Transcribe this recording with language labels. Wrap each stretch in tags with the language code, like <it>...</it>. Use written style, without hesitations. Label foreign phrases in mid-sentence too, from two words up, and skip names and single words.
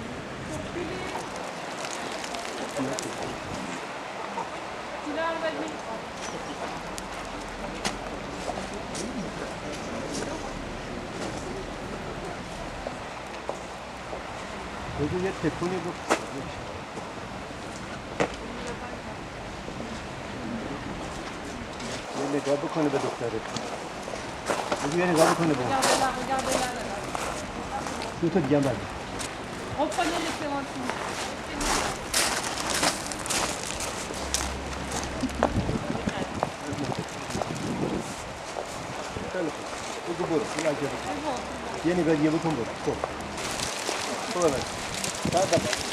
<fa>بگو یه تکونی گفت. یه نگاه بکنه به دختره. بگو یه نگاه بکنه به دو تا دیگه هم بده.</fa> <fr>Reprenez les clémentines.</fr> <fa>خیلی خوب. بگو برو. این عجبه کن. یه نگاه دیگه بکن برو. خب. برو بده. بعد</fa>